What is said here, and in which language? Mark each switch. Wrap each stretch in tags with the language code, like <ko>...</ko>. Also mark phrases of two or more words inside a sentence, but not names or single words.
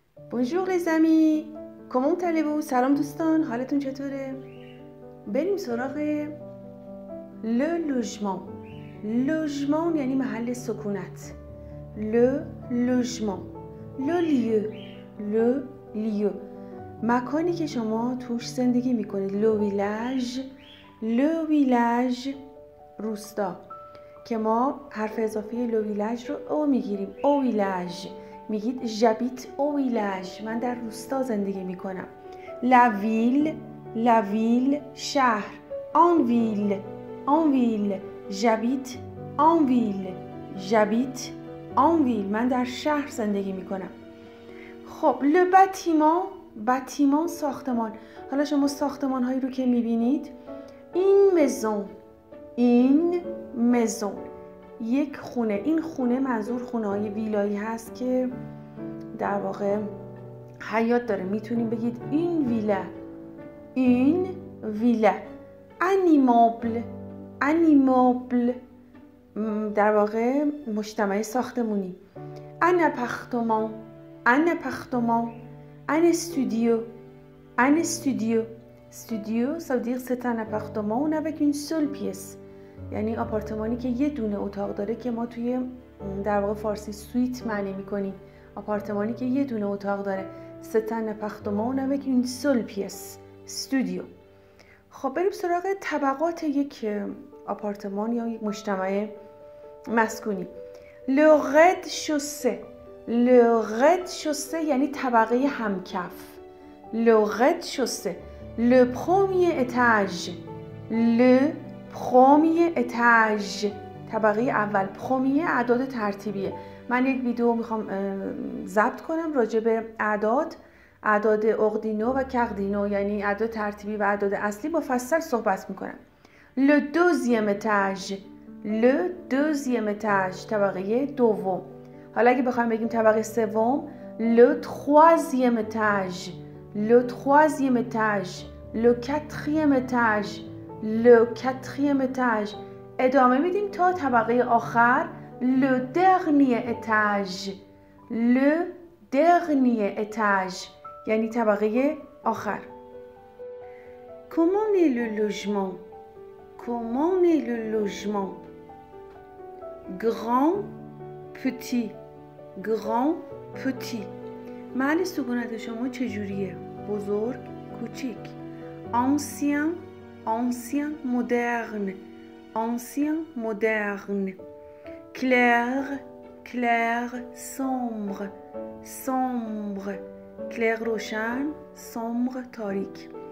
<fr>Bonjour les amis. Comment allez-vous؟</fr> <fa>سلام دوستان، حالتون چطوره؟ بریم سراغ</fa> <fr>le logement.</fr> <fa>logement یعنی محل سکونت.</fa> <fr>le logement. le lieu.</fr> <fa>مکانی که شما توش زندگی میکنید.</fa> <fr>le village</fr> <fa>روستا که ما حرف اضافی</fa> <fr>le village</fr> <fa>رو او میگیریم.</fa> <fr>au village میگید j'habite au village،</fr> <fa>من در روستا زندگی میکنم.</fa> <fr>la ville شهر. en ville j'habite en ville</fr> <fa>من در شهر زندگی میکنم. خب</fa> <fr>le bâtiment</fr> <fa>ساختمان. حالا شما ساختمان هایی رو که میبینید این maison یک خونه. این خونه منظور خونه های ویلایی هست که در واقع حیاط داره. میتونیم بگید این ویلا. انیمابل در واقع مجتمع ساختمونی.</fa> <fr>un appartement un studio ça veut dire c'est un appartement avec une seule pièce،</fr> <fa>یعنی آپارتمانی که یه دونه اتاق داره که ما توی در واقع فارسی سویت معنی میکنیم. آپارتمانی که یه دونه اتاق داره.</fa> <fr>c'est un appartement avec une seule pièce studio.</fr> <fa>خب بریم سراغ طبقات یک آپارتمان یا یک مجتمع مسکونی.</fa> <fr>le rez-de-chaussée</fr> <fa>یعنی طبقه همکف.</fa> <fr>le rez-de-chaussée. le premier étage</fr> <fa>طبقه اول. premier اعداد ترتیبیه. من یک ویدیو میخوام ضبط کنم راجع به اعداد</fa> <fr>ordinaux et cardinaux,</fr> <fa>یعنی اعداد ترتیبی و اعداد اصلی، مفصل صحبت میکنم.</fa> <fr>le deuxième étage</fr> <fa>طبقه دوم. حالا اگه بخوایم بگیم طبقه سوم</fa> <fr>le troisième étage le quatrième étage</fr> <fa>ادامه میدیم تا طبقه آخر</fa> <fr>le dernier étage</fr> <fa>یعنی طبقه آخر.</fa> <fr>comment est le logement grand petit</fr> <fa>محل سکونت شما چجوریه؟ بزرگ، کوچیک.</fa> <fr>ancien moderne clair sombre clair روشن، sombre تاریک.</fr>